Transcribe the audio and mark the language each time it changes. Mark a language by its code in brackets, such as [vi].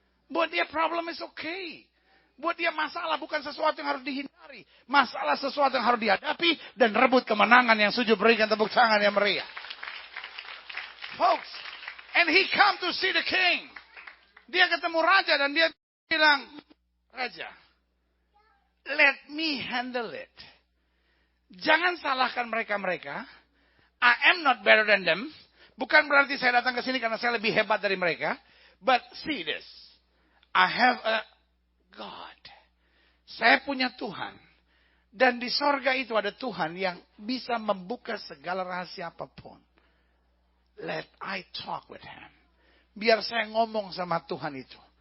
[id] Buat dia [en] problem is okay. [id] Buat dia masalah bukan sesuatu yang harus dihindari. Masalah sesuatu yang harus dihadapi dan rebut kemenangan yang sujud berikan tepuk tangan yang meriah. [en] Folks, and he come to see the king. [id] Dia ketemu raja dan dia bilang, Raja, [en] let me handle it. [id] Jangan salahkan mereka-mereka. [en] I am not better than them. [id] Bukan berarti saya datang ke sini karena saya lebih hebat dari mereka. [en] But see this. I have a God. [id] Saya punya Tuhan. Dan di sorga itu ada Tuhan yang bisa membuka segala rahasia apapun. [en] Let I talk with him. [id] Biar saya ngomong sama Tuhan itu.